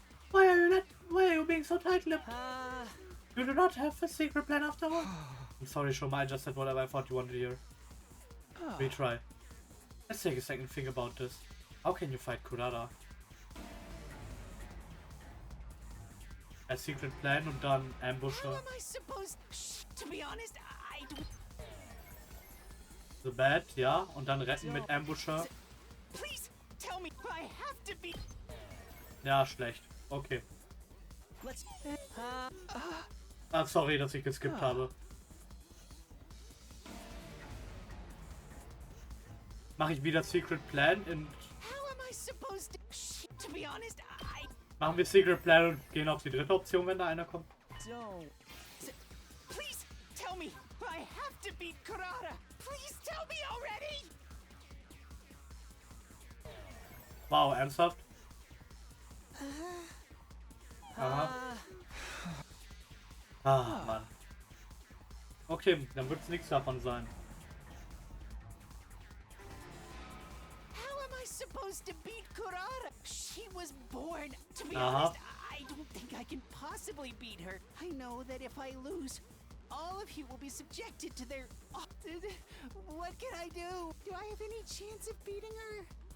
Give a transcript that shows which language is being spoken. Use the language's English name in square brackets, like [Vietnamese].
[English] Why are you being so tight-lipped? You do not have a secret plan after all? I'm sorry, Shouma, I just said whatever I thought you wanted to hear. Retry. Let's take a second to think about this. How can you fight Kurara? A secret plan [German] und dann [English] ambush her. How am I supposed to be honest, I don't... The bad, [German] ja, und dann retten mit Ambusher. [English] Please tell me I have to be... [German] Ja, schlecht. Okay. [English] Let's... [German] Sorry, dass ich geskippt habe. Mache ich wieder Secret Plan in... [English] How am I supposed to be honest, I... [German] Machen wir Secret Plan und gehen auf die dritte Option, wenn da einer kommt. [English] Please tell me I have to beat Kurara. Please tell me already. [German] Wow, ernsthaft? Aha. Mann. Okay, dann wird es nichts davon sein. [English] How am I supposed to beat Kurara? She was born. To be honest, I don't think I can possibly beat her. I know that if I lose, all of you will be subjected to their... What can I do? Do I have any chance of beating her?